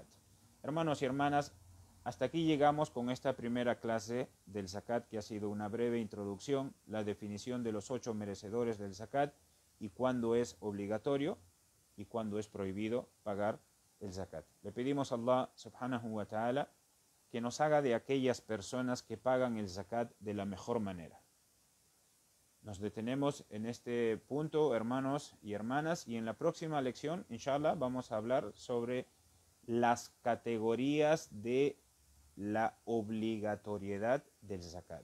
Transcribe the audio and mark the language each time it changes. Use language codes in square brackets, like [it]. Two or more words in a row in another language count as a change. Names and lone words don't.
[es] Hermanos y hermanas, hasta aquí llegamos con esta primera clase del zakat, que ha sido una breve introducción, la definición de los 8 merecedores del zakat y cuándo es obligatorio y cuándo es prohibido pagar el zakat. Le pedimos a [ar] الله سبحانه وتعالى [es] que nos haga de aquellas personas que pagan el zakat de la mejor manera. Nos detenemos en este punto, hermanos y hermanas, y en la próxima lección, inshallah, vamos a hablar sobre las categorías de la obligatoriedad del zakat.